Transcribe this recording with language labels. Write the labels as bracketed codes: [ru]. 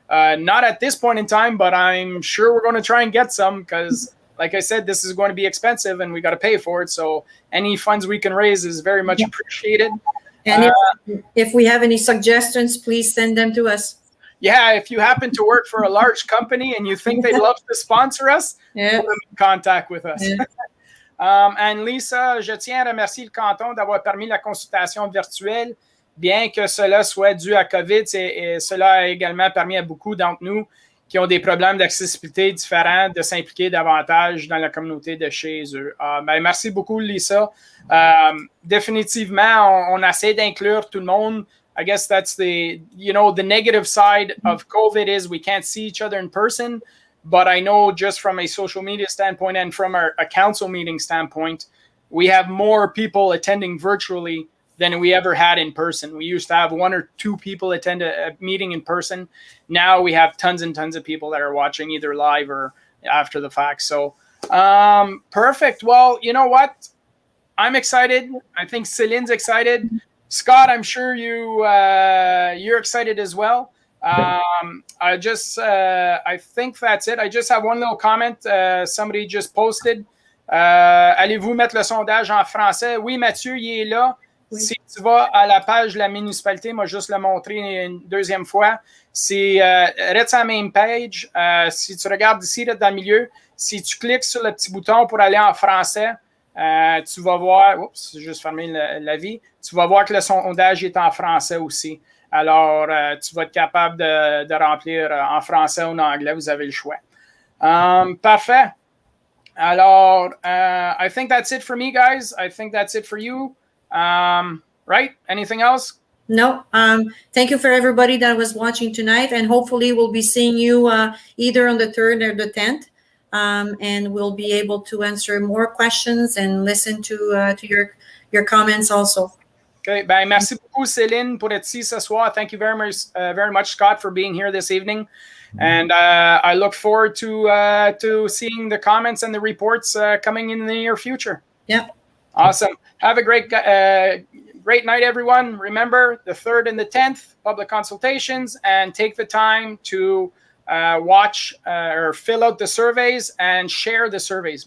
[en] Not at this point in time, but I'm sure we're going to try and get some because, like I said, this is going to be expensive and we got to pay for it. So any funds we can raise is very much appreciated. And if we have any suggestions, please send them to us. Yeah, if you happen to work for a large company and you think they'd love to sponsor us, put them in contact with us. Yeah. [fr] And Lisa, je tiens à remercier le canton d'avoir permis la consultation virtuelle. Bien que cela soit dû à COVID, et cela a également permis à beaucoup d'entre nous qui ont des problèmes d'accessibilité différents de s'impliquer davantage dans la communauté de chez eux. Merci beaucoup, Lisa. Définitivement, on essaie d'inclure tout le monde. [en] I guess that's the negative side of COVID is we can't see each other in person. But I know just from a social media standpoint and from a council meeting standpoint, we have more people attending virtually than we ever had in person. We used to have 1 or 2 people attend a meeting in person. Now we have tons and tons of people that are watching either live or after the fact. So perfect. Well, you know what? I'm excited. I think Céline's excited. Scott, I'm sure you're excited as well. I think that's it. I just have one little comment. Somebody just posted. [fr] Allez-vous mettre le sondage en français? Oui, Mathieu, il est là. Oui. Si tu vas à la page de la municipalité, moi, juste le montrer une deuxième fois. Reste à la même page. Si tu regardes ici, là, dans le milieu, si tu cliques sur le petit bouton pour aller en français, tu vas voir, oups, j'ai juste fermé l'avis, tu vas voir que le sondage est en français aussi. Alors, tu vas être capable de remplir en français ou en anglais. Vous avez le choix. Parfait. [en] Alors, I think that's it for me, guys. I think that's it for you. Right? Anything else? No. Thank you for everybody that was watching tonight, and hopefully we'll be seeing you either on the 3rd or the 10th, and we'll be able to answer more questions and listen to your comments also. Okay. [fr] Merci beaucoup, Céline, pour être ici ce soir. [en] Thank you very much, Scott, for being here this evening. And I look forward to seeing the comments and the reports coming in the near future. Yeah. Awesome. Have a great night, everyone. Remember, the 3rd and the 10th, public consultations, and take the time to watch or fill out the surveys and share the surveys.